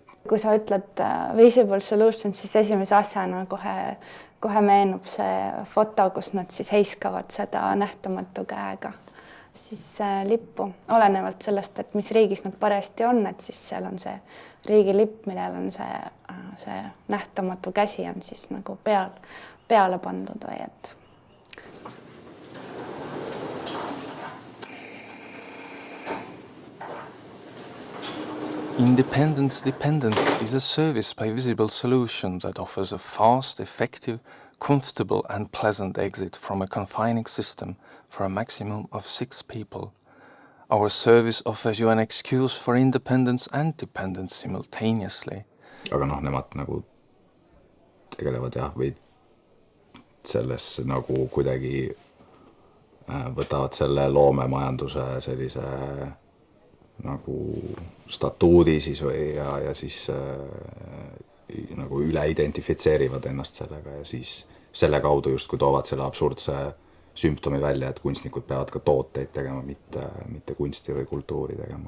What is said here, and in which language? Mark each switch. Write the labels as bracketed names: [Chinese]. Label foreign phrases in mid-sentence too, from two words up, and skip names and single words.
[Estonian] Kui sa ütled Visible Solutions, siis esimese asjana kohe meenub see foto, kus nad siis heiskavad seda nähtamatu käega siis lippu, olenevalt sellest, et mis riigis nad paresti on, et siis seal on see riigilipp, millel on see nähtamatu käsi on siis nagu peale pandud või et [English] Independence Dependence is a service by Visible Solutions that offers a fast, effective, comfortable and pleasant exit from a confining system for a maximum of 6 people. Our service offers you an excuse for independence and dependence simultaneously. [Estonian] Aga noh, nemad nagu tegelevad jah, või selles nagu kuidagi võtavad selle loomemajanduse sellise nagu statuudi siis või ja siis nagu üle identifitseerivad ennast sellega ja siis selle kaudu justkui toovad selle absurdse sümptomi välja, et kunstnikud peavad ka tooteid tegema, mitte kunsti või kultuuri tegema.